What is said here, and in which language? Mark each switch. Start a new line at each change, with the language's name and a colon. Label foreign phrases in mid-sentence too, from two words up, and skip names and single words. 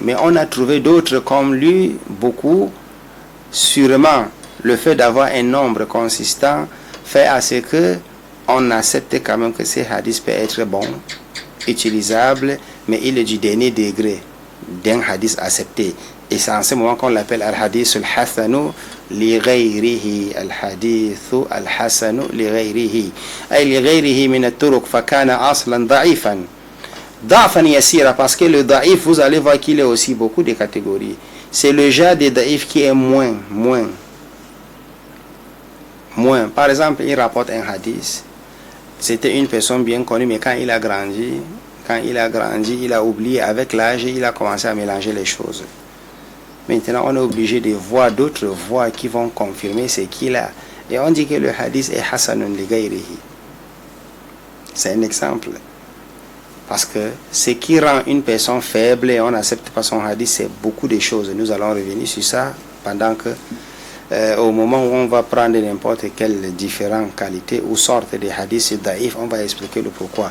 French: Mais on a trouvé d'autres comme lui, beaucoup. Sûrement, le fait d'avoir un nombre consistant fait à ce que on accepte quand même que ces hadiths peuvent être bons, utilisables, mais il est du dernier degré d'un hadith accepté. Et c'est en ce moment qu'on l'appelle
Arabic: الحديث الحسن لغيره. الحديث الحسن لغيره. أي لغيره من الطرق فكان أصلا ضعيفا. ضعفا يسيرا,
French: parce que le da'if, vous allez voir qu'il est aussi beaucoup de catégories. C'est le genre de da'if qui est moins. Par exemple, il rapporte un hadith. C'était une personne bien connue, mais quand il a grandi, il a oublié avec l'âge, il a commencé à mélanger les choses. Maintenant, on est obligé de voir d'autres voix qui vont confirmer ce qu'il a. Et on dit que le hadith est
Arabic: حسن لغيره.
French: C'est un exemple. Parce que ce qui rend une personne faible et on n'accepte pas son hadith, c'est beaucoup de choses. Nous allons revenir sur ça pendant que, au moment où on va prendre n'importe quelle différente qualité ou sorte de hadith daïf, on va expliquer le pourquoi.